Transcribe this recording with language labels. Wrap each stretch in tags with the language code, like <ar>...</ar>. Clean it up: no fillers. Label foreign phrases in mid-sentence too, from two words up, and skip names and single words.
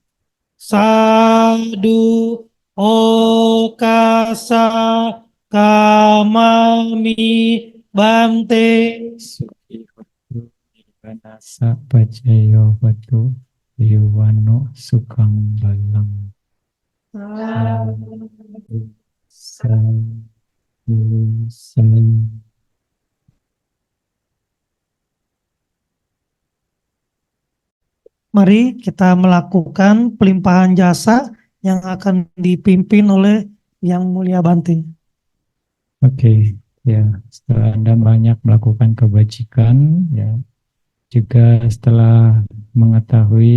<pi>Sadu okasa kamami bante. Suki hotu nibanasa pacayo hotu. Iwano sukang balang. Sadu, sadu.</pi> <id>Mari kita melakukan pelimpahan jasa yang akan dipimpin oleh Yang Mulia Bante. Oke, ya setelah Anda banyak melakukan kebajikan, ya juga setelah mengetahui</id>